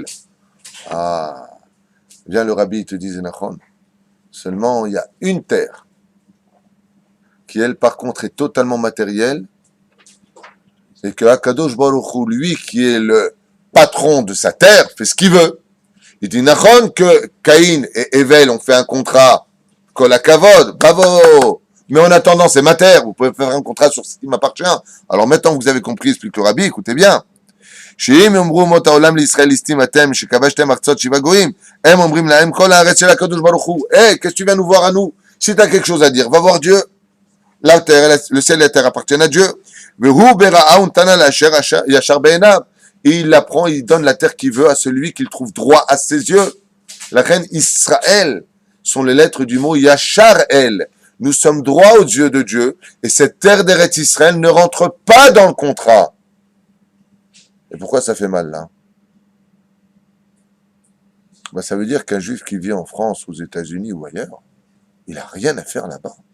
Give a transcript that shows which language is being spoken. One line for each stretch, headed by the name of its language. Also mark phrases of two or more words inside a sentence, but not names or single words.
French: Ah, vient le Rabbi, il te dit, Zenachon, seulement il y a une terre qui, elle, par contre, est totalement matérielle, et que
Hebrew: הקדוש ברוך הוא,
French: lui, qui est le patron de sa terre, fait ce qu'il veut. Il dit, Nachon, que Caïn et Evel ont fait un contrat,
Hebrew: כל הכבוד,
French: bravo, mais en attendant, c'est ma terre, vous pouvez faire un contrat sur ce qui m'appartient. Alors maintenant que vous avez compris, explique le Rabbi, écoutez bien.
Hebrew: שאם יאמרו אומות העולם לישראל ליסטים אתם שכבשתם ארצות שבעה גויים, הם אומרים להם כל הארץ של הקדוש ברוך הוא.
French: Qu'est-ce que tu viens nous voir à nous? Si tu as quelque chose à dire, va voir Dieu. La terre, le ciel et la terre appartiennent à Dieu.
Hebrew: והוא ברעה ונתנה לאשר ישר בעיניו.
French: Et il la prend, il donne la terre qu'il veut à celui qu'il trouve droit à ses yeux. La reine Israël sont les lettres du mot
Hebrew: ישר אל.
French: Nous sommes droits aux yeux de Dieu, et cette terre d'
Hebrew: ארץ ישראל
French: ne rentre pas dans le contrat. Et pourquoi ça fait mal, là? Ben, ça veut dire qu'un juif qui vit en France, aux États-Unis ou ailleurs, il n'a rien à faire là-bas.